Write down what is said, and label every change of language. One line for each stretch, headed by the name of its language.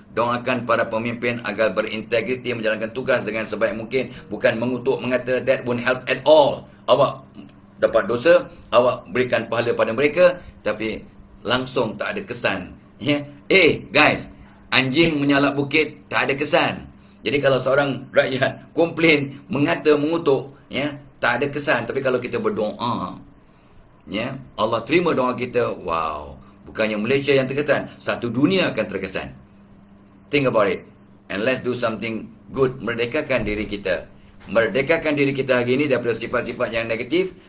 Malay: Doakan para pemimpin agar berintegriti menjalankan tugas dengan sebaik mungkin. Bukan mengutuk, mengata,
English: that won't help at all.
Malay: Awak dapat dosa, awak berikan pahala pada mereka, tapi langsung tak ada kesan. Guys, anjing menyalak bukit tak ada kesan. Jadi kalau seorang rakyat komplain, mengata, mengutuk, tak ada kesan. Tapi kalau kita berdoa, Allah terima doa kita, wow, bukannya Malaysia yang terkesan, satu dunia akan terkesan.
English: Think about it. And let's do something good.
Malay: Merdekakan diri kita. Merdekakan diri kita hari ini daripada sifat-sifat yang negatif.